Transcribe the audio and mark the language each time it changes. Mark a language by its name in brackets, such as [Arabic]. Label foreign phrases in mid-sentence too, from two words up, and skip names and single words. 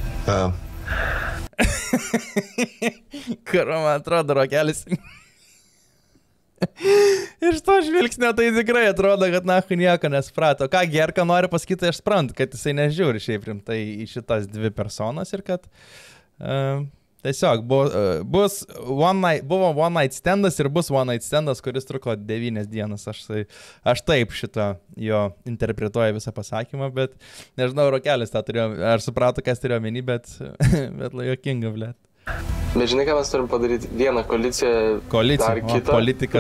[Lithuanian] Karo, man atrodo, rokelis. Iš to žvilgsnio tai tikrai atrodo, kad nahu nieko nesprato. Ką Gerka nori pasakyti, aš suprantu, kad jisai nežiūri šiaip rimtai į šitas 2 personas ir kad Tiesiog buvo [English] one night standas [Lithuanian] ir bus [English] one night standas, [Lithuanian] kuris truko 9 dienas. Aš taip šitą jo interpretuoju visą pasakymą, bet nežinau, Rokelis tą turėjo, ar suprato, kas turėjo meni, bet juokinga, blėt. Bet žinai, ką mes turim padaryti? Vieną koaliciją, dar kitą. Politikas.